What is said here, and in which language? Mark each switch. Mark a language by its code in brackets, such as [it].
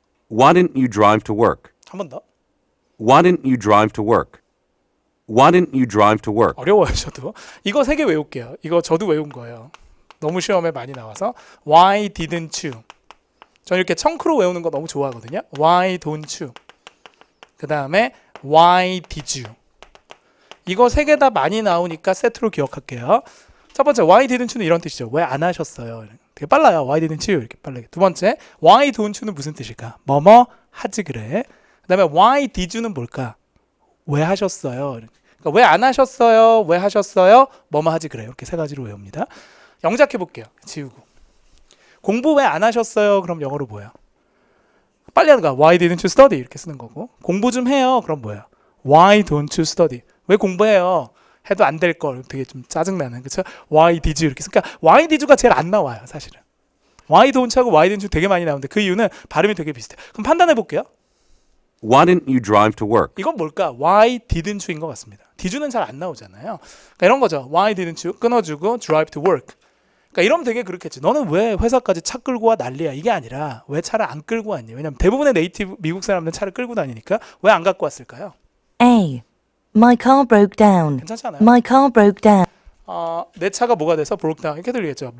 [en] Why didn't you drive to work? [ko] 한 번 더. [en] Why didn't you drive to work? Why didn't you drive to work? [ko] 어려워요, 저도. 이거 3개 외울게요. 이거 저도 외운 거예요. 너무 시험에 많이 나와서. [en] Why didn't you? [ko] 저는 이렇게 청크로 외우는 거 너무 좋아하거든요. [en] Why don't you? [ko] 그 다음에 [en] Why did you? [ko] 이거 3개 다 많이 나오니까 세트로 기억할게요. 첫 번째 [en] Why didn't you [ko] 는 이런 뜻이죠. 왜 안 하셨어요? 되게 빨라요. [en] Why didn't you? [ko] 이렇게 빠르게. 두 번째 [en] Why don't you [ko] 는 무슨 뜻일까? 뭐뭐 하지 그래. 그 다음에 [en] Why did you [ko] 는 뭘까? 왜 하셨어요? 그러니까 왜 안 하셨어요? 왜 하셨어요? 뭐뭐 하지 그래. 이렇게 3가지로 외웁니다. 영작해 볼게요. 지우고. 공부 왜 안 하셨어요? 그럼 영어로 뭐예요? 빨리 하는 거야. [en] Why didn't you study? [ko] 이렇게 쓰는 거고. 공부 좀 해요. 그럼 뭐예요? [en] Why don't you study? [ko] 왜 공부해요? 해도 안 될 걸 되게 좀 짜증나는 그쵸? [en] Why did you [ko] 이렇게 그러니까 Why did you가 제일 안 나와요 사실은. [en] Why don't [ko] 하고 [en] Why didn't you [ko] 되게 많이 나오는데 그 이유는 발음이 되게 비슷해요. 그럼 판단해 볼게요. [en] Why didn't you drive to work? [ko] 이건 뭘까? [en] Why didn't you [ko] 인 것 같습니다. [en] did you [ko] 는 잘 안 나오잖아요. 그러니까 이런 거죠. [en] Why didn't you [ko] 끊어주고 [en] drive to work. [ko] 그러니까 이러면 되게 그렇겠지. 너는 왜 회사까지 차 끌고 와 난리야. 이게 아니라 왜 차를 안 끌고 왔니? 왜냐면 대부분의 네이티브 미국 사람들은 차를 끌고 다니니까 왜 안 갖고 왔을까요? [en] A. My car broke down. [ko] 괜찮지 않아요? [en] My car broke down. [ko] 내 차가 뭐가 돼서 [en] broke down [ko] 이렇게 들리겠죠.